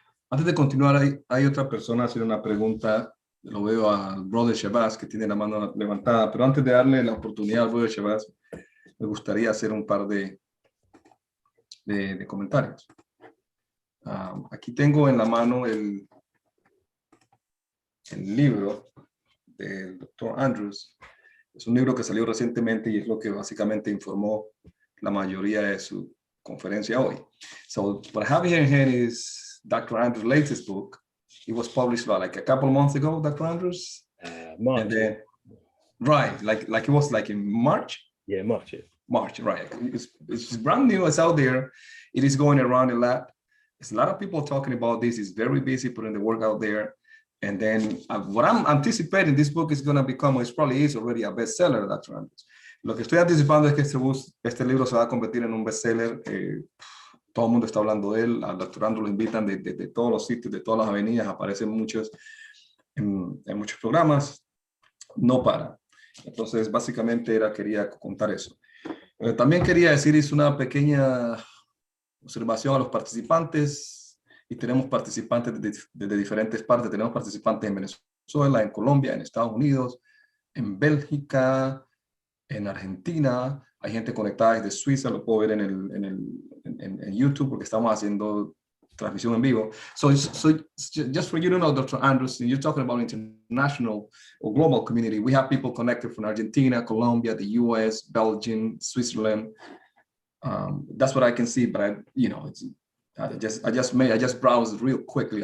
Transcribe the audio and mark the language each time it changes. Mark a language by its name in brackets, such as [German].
[Spanish] Antes de continuar, hay otra persona haciendo una pregunta. Lo veo al brother Shabazz, que tiene la mano levantada, pero antes de darle la oportunidad al brother Shabazz, me gustaría hacer un par de comentarios. Aquí tengo en la mano el libro del Dr. Andrews. Es un libro que salió recientemente y es lo que básicamente informó la mayoría de su conferencia hoy. [English] So what I have here in hand is Dr. Andrews' latest book. It was published like a couple of months ago, Dr. Andrews. March. And then, right, like it was like in March. Yeah, March. Yeah. March, right? It's brand new. It's out there. It is going around a lot. There's a lot of people talking about this. It's very busy putting the work out there. And then what I'm anticipating, this book is going to become, it probably is already a bestseller, Dr. Andrews. [Spanish] Lo que estoy anticipando es que este libro se va a convertir en un bestseller. Todo el mundo está hablando de él. Al Dr. Andrews lo invitan de todos los sitios, de todas las avenidas. Aparecen muchos en muchos programas. No para. Entonces, básicamente quería contar eso. También quería decir, hice una pequeña observación a los participantes. Y tenemos participantes de diferentes partes. Tenemos participantes en Venezuela, en Colombia, en Estados Unidos, en Bélgica, en Argentina. Hay gente conectada desde Suiza, lo puedo ver en YouTube porque estamos haciendo transmisión en vivo. [English] So just for you to know, Dr. Andrews, you're talking about international or global community. We have people connected from Argentina, Colombia, the US, Belgium, Switzerland. That's what I can see, but I just browsed real quickly.